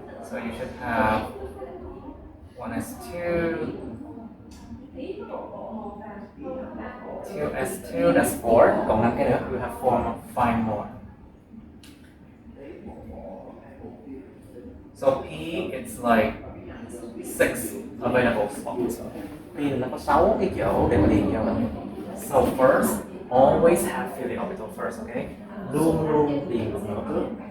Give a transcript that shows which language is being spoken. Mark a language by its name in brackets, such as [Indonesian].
[English] So you should have 1s2, 2s2, that's 4. [Vietnamese] Cộng 5 cái nữa, [English] you have 5 more. So P, it's like 6 available spots. [Vietnamese] P nó có 6 cái chỗ để mà điền vô. [English] So first, always have fill the orbital first, okay? [Vietnamese] Luôn luôn điền vào nửa trước.